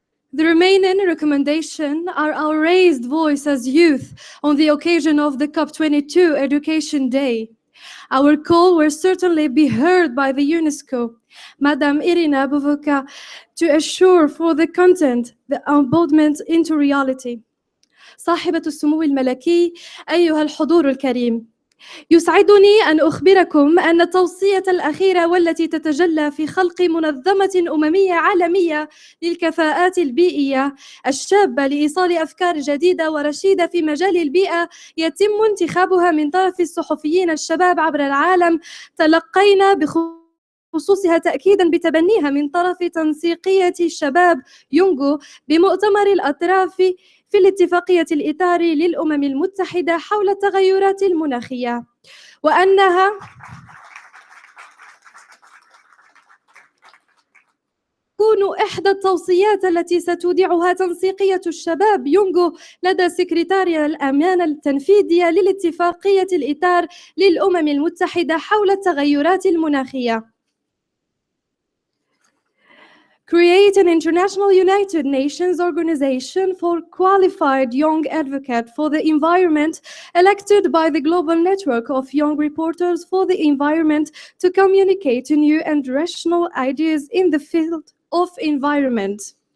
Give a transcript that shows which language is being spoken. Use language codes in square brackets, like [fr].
[en] The remaining recommendations are our raised voice as youth on the occasion of the COP22 Education Day. Our call will certainly be heard by the UNESCO. Madam Irina Bovoka, to assure for the content, the embodiment into reality. [ar] صاحبة السمو الملكي، أيها الحضور الكريم، يسعدني أن أخبركم أن التوصية الأخيرة والتي تتجلى في خلق منظمة أممية عالمية للكفاءات البيئية الشابة لإيصال أفكار جديدة ورشيدة في مجال البيئة يتم انتخابها من طرف الصحفيين الشباب عبر العالم، تلقينا بخصوصها تأكيداً بتبنيها من طرف تنسيقية الشباب يونغو بمؤتمر الأطراف في الاتفاقية الإطاري للأمم المتحدة حول التغيرات المناخية، وأنها تكون إحدى التوصيات التي ستودعها تنسيقية الشباب يونغو لدى سكرتاريا الأمانة التنفيذية للاتفاقية الإطار للأمم المتحدة حول التغيرات المناخية. [en] Create an international United Nations organization for qualified young advocates for the environment elected by the global network of young reporters for the environment to communicate new and rational ideas in the field of environment.